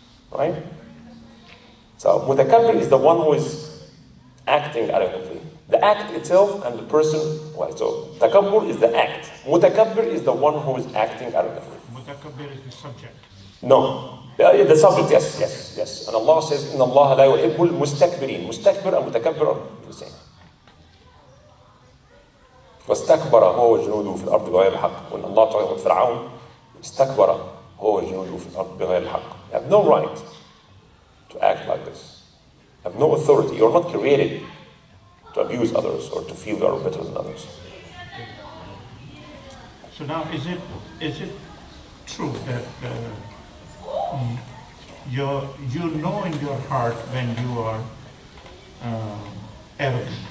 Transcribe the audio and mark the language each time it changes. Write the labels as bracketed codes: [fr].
[en] Right? So, mutakabbir is the one who is acting arrogantly. The act itself and the person, well, so takabbur is the act. Mutakabbir is the one who is acting arrogantly. Mutakabbir is the subject. No. The subject, yes. And Allah says, [ar] إِنَّ اللَّهَ لَا يُحِبُّ الْمُسْتَكْبِرِينَ. [en] Mustakbir and mutakabbir are the same. [ar] واستكبر هو وجنوده في الأرض بغير الحق. [en] When Allah talks about Fir'aun, [ar] استكبر هو وجنوده في الأرض بغير الحق. [en] You have no right to act like this. You have no authority. You are not created to abuse others or to feel you are better than others. So now, is it true that you know in your heart when you are arrogant?